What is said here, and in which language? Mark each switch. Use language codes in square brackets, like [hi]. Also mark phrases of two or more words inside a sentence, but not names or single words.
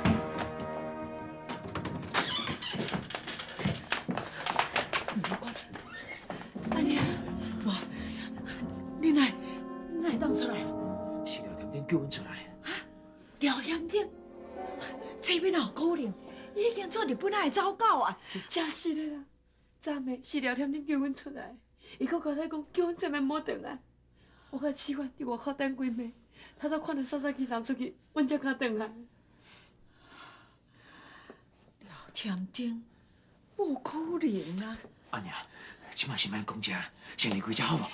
[nan] 阿娘，哇，你哪会当出来？是廖甜甜叫阮出来。廖甜甜，这边哪有可能？已经做日本仔的走狗啊！真是的啦，昨暝是廖天天叫阮出来，伊搁交代讲叫阮这暝莫回来。我甲试完伫外口等几暝，他都看到莎莎机上出去，阮才敢回来。廖甜甜，无可能啊！阿娘，即马先莫讲这，先离开这好无？